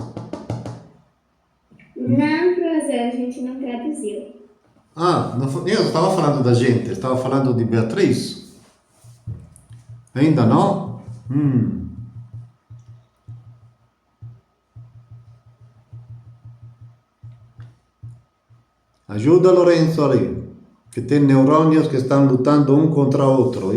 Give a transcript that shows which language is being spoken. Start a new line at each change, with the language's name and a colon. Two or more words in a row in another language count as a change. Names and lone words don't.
Portuguese: Não, professor, a gente não traduziu.
Italian: Ah, io stavo falando da gente, stavo falando di Beatriz.
Portuguese: Ainda no? Ajuda Lorenzo ali, que tem neurônios que estão lutando um contra o outro.